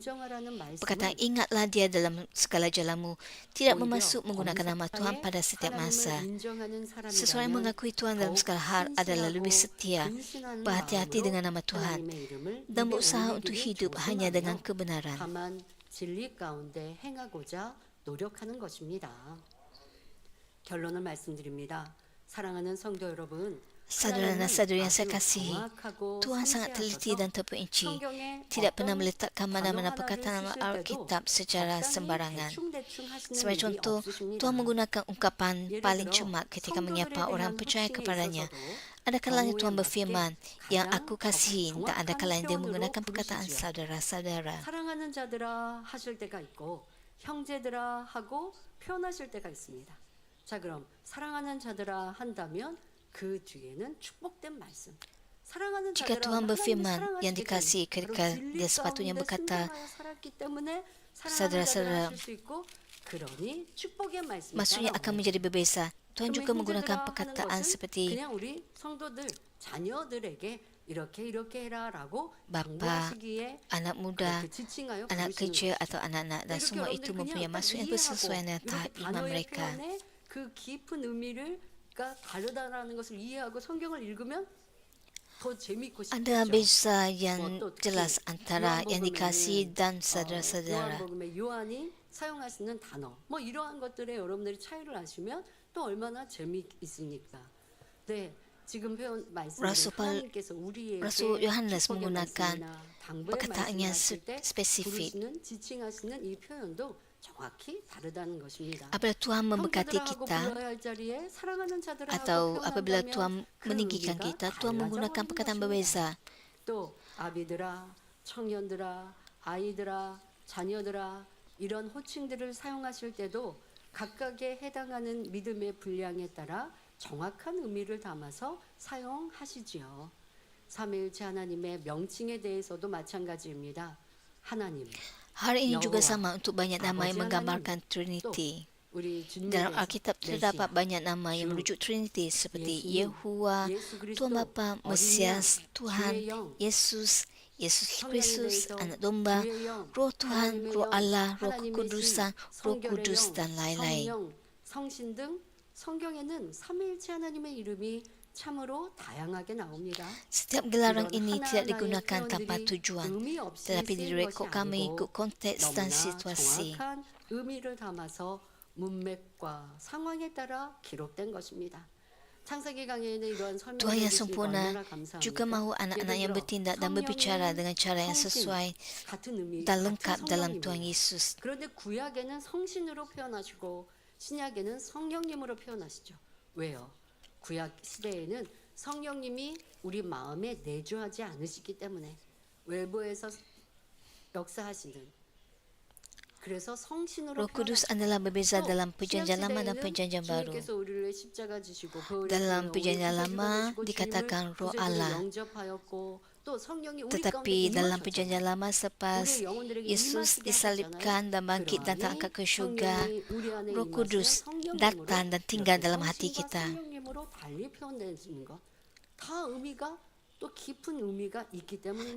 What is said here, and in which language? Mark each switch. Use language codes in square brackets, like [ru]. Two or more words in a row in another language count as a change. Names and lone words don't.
[ms] Perkataan ingatlah dia dalam segala jalanmu tidak bermaksud menggunakan nama Tuhan pada setiap masa. Seseorang yang mengakui Tuhan dalam segala hal adalah lebih setia, berhati-hati dengan nama Tuhan, dan berusaha untuk hidup hanya dengan kebenaran. [ko] 결론을 말씀드립니다. 사랑하는 성도 여러분, [ms] Saudara dan saudari yang saya kasihi, Tuhan sangat teliti dan terperinci, tidak pernah meletakkan mana-mana perkataan dalam Alkitab secara sembarangan. Sebagai contoh, Tuhan menggunakan ungkapan paling cermat ketika menyapa orang percaya kepadanya. Ada kalanya Tuhan berfirman, yang aku kasihi, dan ada kalanya dia menggunakan perkataan saudara-saudara. [ko] 사랑하는 자들아 하실 때가 있고 형제들아 하고 표현하실 때가 있습니다. 자, 그럼 사랑하는 자들아 한다면 그 뒤에는 축복된 말씀. 사랑하는 [ms] Jika [ko] 자들아 [ms] Tuhan [ko] 하나님이 [ms] berfirman [ko] 사랑하시기 [ms] yang dikasihi [ko] 때문에, [ms] ketika [ko] 그리고 [ms] dia [ko] 진리 [ms] sepatutnya [ko] 가운데 [ms] berkata, [ko] 순종하여 살았기 때문에 사랑하는 [ms] saudara-saudara, [ko] 자들아 하실 수 있고, 그러니 축복의 말씀이 [ms] maksudnya akan menjadi berbeza. Tuhan juga menggunakan perkataan seperti [ko] 그냥 우리 성도들 자녀들에게 이렇게 해라라고 [ms] bapa, [ko] 당부하시기에 [ms] anak muda, [ko] 그렇게 지칭하여 [ms] anak [ko] 부르시는 [ms] kerja [ko] 것이죠. [ms] atau anak-anak, dan [ko] 이렇게 [ms] semua itu [ko] 여러분들이 [ms] mempunyai [ko] 그냥 [ms] maksud yang [ko] 이해하고 [ms] bersesuaian dengan [ko] 이렇게 [ms] tahap iman [ko] 단어의 [ms] mereka. [ko] 표현에 그 깊은 의미가 다르다라는 것을 이해하고 성경을 읽으면 더 재밌고 싶죠. [ms] Ada beza yang jelas antara yang dikasihi dan saudara-saudara. [ko] 요한복음에 요한이 사용하시는 단어, 뭐 이러한 것들에 여러분들이 차이를 아시면 또 얼마나 재미있습니까? 네, 지금 표현 말씀드린 하나님께서 우리에게 [ms] Rasul Yohanes [ko] 축복의 [ms] menggunakan [ko] 말씀이나 당부의 [ms] perkataan yang [ko] 말씀을 하실 때 [ms] spesifik. [ko] 부르시는 지칭하시는 이 표현도 정확히 다르다는 것입니다. [ms] Apabila Tuhan memberkati [ko] 형제들하고 [ms] kita [ko] 불러야 할 자리에 사랑하는 자들하고 [ms] atau apabila [ko] 표현한다면 [ms] Tuhan [ko] 그 [ms] meninggikan [ko] 의미가 [ms] kita, Tuhan menggunakan [ko] 달라져버리는 [ms] perkataan [ko] 것입니다. [ms] berbeza. [ko] 또 아비들아, 청년들아, 아이들아, 자녀들아 이런 호칭들을 사용하실 때도 각각에 해당하는 믿음의 분량에 따라 정확한 의미를 담아서 사용하시지요. 삼위일체 하나님의 명칭에 대해서도 마찬가지입니다. 하나님, [ms] Hal ini juga Yahweh, sama untuk banyak nama yang Abaji menggambarkan Hananim. Trinity. [ko] 우리 주님에 [ms] Dalam [ko] 대해서 [ms] Alkitab terdapat banyak nama yang merujuk Trinity seperti Yehuwa, Tuhan Bapa, Mesias, Tuhan, Yesus, Yesus Kristus, Anak Domba, Roh Tuhan, Roh Allah, Roh Kekudusan, Roh Kudus, dan lain-lain. [ko] 성령, 성신 등 성경에는 삼위일체 하나님의 이름이 참으로 다양하게 나옵니다. [ms] Setiap gelaran [ko] 이런 [ms] ini tidak [ko] 하나하나의 [ms] digunakan tanpa [ko] 표현들이 [ms] tujuan, [ko] 의미 없이 [ms] tetapi [ko] 쓰인 것이 [ms] direkodkan mengikut [ko] 아니고 [ms] konteks dan [ko] 너무나 [ms] situasi. [ko] 정확한 의미를 담아서 문맥과 상황에 따라 기록된 것입니다. 창세기 강의에는 이러한 [ms] Tuhan [ko] 설명을 [ms] yang [ko] 해주시니까 [ms] sempurna [ko] 얼마나 감사합니까? [ms] juga mahu anak-anak yang bertindak dan berbicara dengan cara yang sesuai [ko] 같은 의미, [ms] dan [ko] 같은 [ms] lengkap dalam [ko] 성령님이에요. [ms] Tuhan Yesus. [ko] 그런데 구약에는 성신으로 표현하시고 신약에는 성령님으로 표현하시죠. 왜요? 구약 시대에는 성령님이 우리 마음에 내주하지 않으시기 때문에 외부에서 역사하시는 그래서 성신으로 [ms] Roh Kudus [ko] 표현하시고 [ms] adalah berbeza [ko] 또 [ms] dalam perjanjian lama dan [ko] 신약 [ms] perjanjian [ko] 시대에는 [ms] baru. [ko] 주님께서 우리를 십자가 지시고 [ms] Dalam perjanjian lama dikatakan Roh Allah. [ko] 영접하였고 또 성령이 우리 가운데 [ms] Tetapi dalam [ko] 임하셨죠. [ms] perjanjian lama selepas Yesus disalibkan dan bangkit dan terangkat ke syurga, Roh Kudus datang dan tinggal dalam hati kita. [ko] 성령님으로 달리 표현되는 것. 다 의미가 또 깊은 의미가 있기 때문입니다.